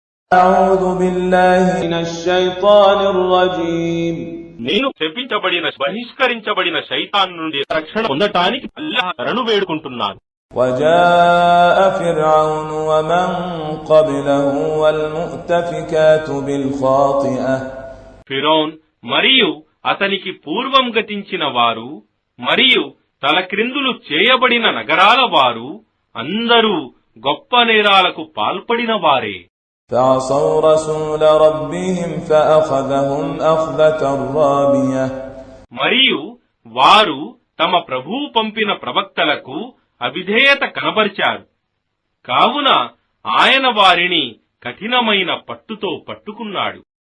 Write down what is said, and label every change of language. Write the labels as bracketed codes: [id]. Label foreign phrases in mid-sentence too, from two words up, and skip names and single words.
[ar] أعوذ بالله من الشيطان الرجيم [te] నేను శపించబడిన బహిష్కరించబడిన శైతాన్ నుండి రక్షణ పొందటానికి అల్లాహ్ శరణు వేడుకుంటున్నాను. [ar] وجاء فرعون ومن قبله والمؤتفكات بالخاطئة [te] ఫిరౌన్ మరియు అతనికి పూర్వం గతించిన వారు మరియు తలక్రిందులు చేయబడిన నగరాల వారు అందరూ గొప్ప నేరాలకు పాల్పడిన వారే. [ar] فعصوا رسول ربهم فأخذهم أخذة رابية [te] మరియు వారు తమ ప్రభువు పంపిన ప్రవక్తలకు అవిధేయత కనబరిచారు, కావున ఆయన వారిని కఠినమైన పట్టుతో పట్టుకున్నాడు.